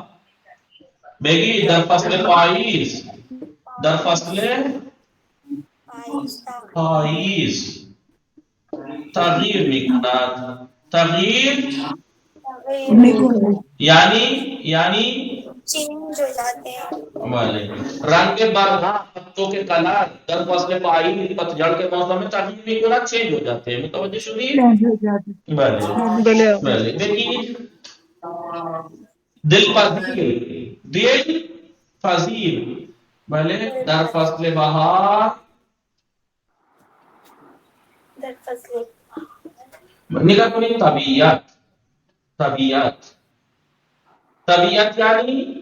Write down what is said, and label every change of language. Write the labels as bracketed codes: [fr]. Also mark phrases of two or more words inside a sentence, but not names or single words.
[fa] بگید در فصل پاییز، در فصل پاییز تغییر میکند. تغییر یعنی [ur] چینج ہو جاتے ہیں. [fa] بله. رنگ برگها [ur] پتوں کے کلر [fa] در فصل پاییز [ur] پتجھڑ کے موسم میں [fa] تغییر میکند، [ur] چینج ہو جاتے ہیں. [fa] متوجہ شدید؟ بله بله. بگید دل پذیر، دل پذیر. بله در فصل بهار در فصل نگاه کنید طبیعت، طبیعت، طبیعت یعنی